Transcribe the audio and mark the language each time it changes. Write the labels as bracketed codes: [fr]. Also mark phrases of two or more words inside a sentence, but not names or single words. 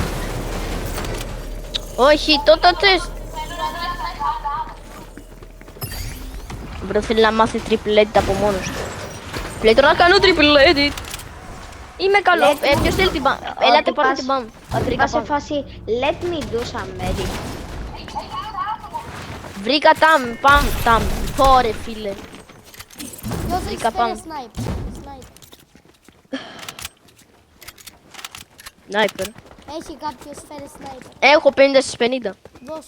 [el] Όχι, τότε θες. Μπρο, θέλει να μάθει [en] triple edit [el] από μόνος του. Λέει τώρα να κάνω [en] triple edit. [el] Είμαι καλό. Ποιος θέλει την μπαμ. Έλατε πάρτε την μπαμ. Ότι πας σε φάση [en] let me do some edit. [el] Βρήκα ταμ. Πόρε φίλε. Ποιος έχει Βρήκα φέρει πάνω. snipe. Σνάιπερ. Έχει κάποιος φέρει sniper. Έχω 50 στις 50. Δώσε.